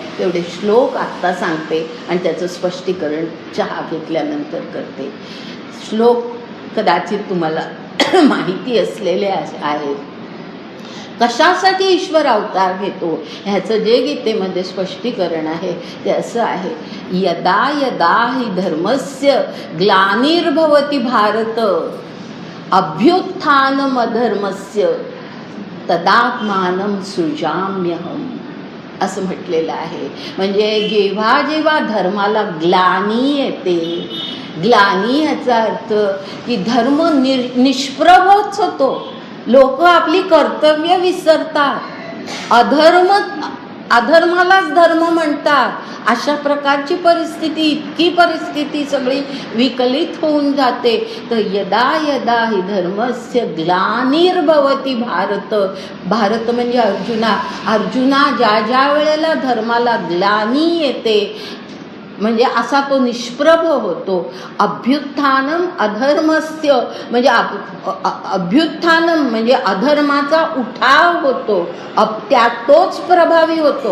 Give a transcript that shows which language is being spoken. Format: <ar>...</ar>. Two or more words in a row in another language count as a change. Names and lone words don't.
<mr>तेवढे श्लोक आत्ता सांगते आणि त्याचं स्पष्टीकरण चहा घेतल्यानंतर करते. श्लोक कदाचित तुम्हाला माहिती असलेले आहेत. कशासाठी ईश्वर अवतार घेतो ह्याचं जे गीतेमध्ये स्पष्टीकरण आहे ते असं आहे,</mr> <sa>यदा यदा हि धर्मस्य ग्लानिर्भवति भारत अभ्युत्थानम अधर्मस्य तदात्मानं सृजाम्यहम,</sa> <mr>असं म्हटलेलं आहे. म्हणजे जेव्हा जेव्हा धर्माला ग्लानी येते, ग्लानी याचा अर्थ की धर्म निष्प्रभच होतो, लोक आपली कर्तव्य विसरतात, अधर्मालाच धर्म म्हणतात. अशा प्रकारची परिस्थिती, इतकी परिस्थिती सगळी विकलित होऊन जाते. तर</mr> <sa>यदा यदा हि धर्मस्य ग्लानिर्भवति भारत,</sa> <mr>भारत म्हणजे अर्जुना ज्या ज्या वेळेला धर्माला ग्लानी येते म्हणजे असा तो निष्प्रभ होतो.</mr> <sa>अभ्युत्थानम अधर्मस्य</sa> <mr>म्हणजे अभ्युत्थानम म्हणजे अधर्माचा उठाव होतो, तोच प्रभावी होतो.</mr>